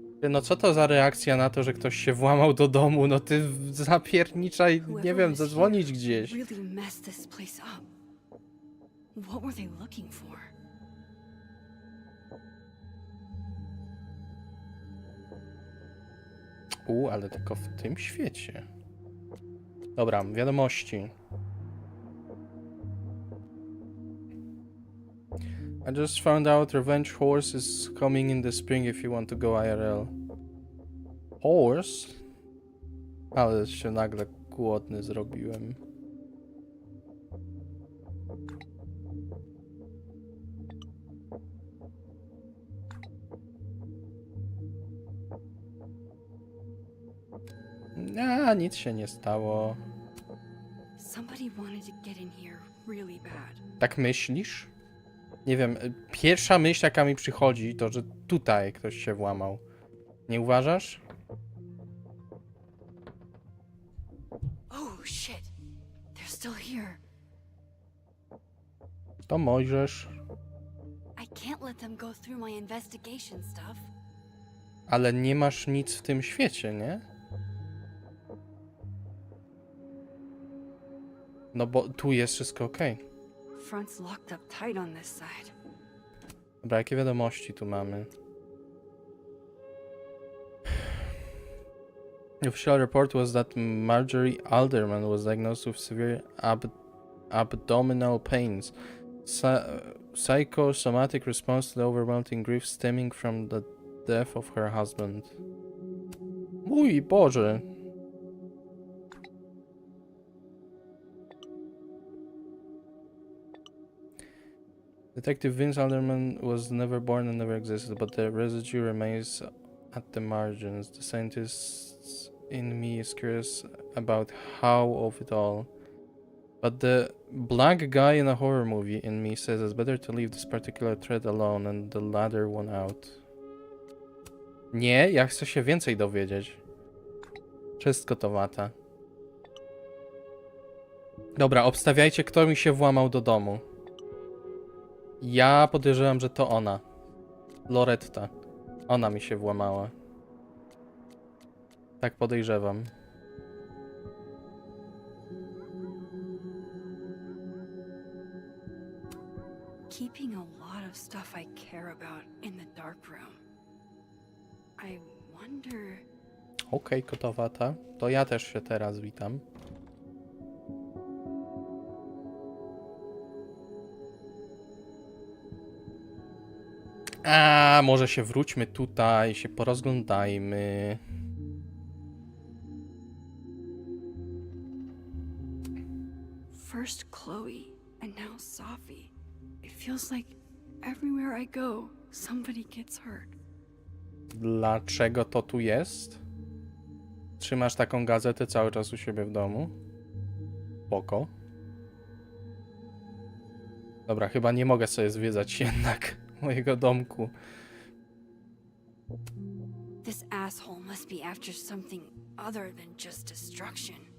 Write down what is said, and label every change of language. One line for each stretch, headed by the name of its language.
Polish: No co to za reakcja na to, że ktoś się włamał do domu? No ty zapierniczaj, nie wiem, zadzwonić gdzieś.
English: Really messed this place up. What were they looking for?
Polish: Ale tylko w tym świecie. Dobra, wiadomości.
English: I just found out Revenge Horse is coming in the spring if you want to go IRL. Horse?
Polish: Ale się nagle głodny zrobiłem. Nic się nie stało.
English: Somebody wanted to get in here really bad.
Polish: Tak myślisz? Nie wiem, pierwsza myśl jaka mi przychodzi to, że tutaj ktoś się włamał. Nie uważasz?
English: Oh shit. They're still here.
Polish: To możesz.
English: I can't let them go through my investigation stuff.
Polish: Ale nie masz nic w tym świecie, nie? No bo tu jest wszystko okej.
English: Front's locked up tight on this side.
Polish: Dobra, jakie wiadomości tu mamy?
English: The official report was that Marjorie Alderman was diagnosed with severe abdominal pains. Psychosomatic response to the overwhelming grief stemming from the death of her husband.
Polish: Mój Boże.
English: Detective Vince Alderman was never born and never existed, but the residue remains at the margins. The scientist in me is curious about how of it all. But the black guy in a horror movie in me says it's better to leave this particular thread alone and the latter one out.
Polish: Nie, ja chcę się więcej dowiedzieć. Czystkotowata. Dobra, obstawiajcie, kto mi się włamał do domu. Ja podejrzewam, że to ona. Loretta. Ona mi się włamała. Tak podejrzewam.
English: Keeping a lot of stuff I care about in the dark room. I wonder...
Polish: Okej, kotowata. To ja też się teraz witam. A może się wróćmy tutaj, się porozglądajmy.
English: First Chloe, and now Sophie. It feels like everywhere I go, somebody gets hurt.
Polish: Dlaczego to tu jest? Trzymasz taką gazetę cały czas u siebie w domu? Spoko. Dobra, chyba nie mogę sobie zwiedzać jednak mojego domku.
English: This asshole must be after something other than just destruction.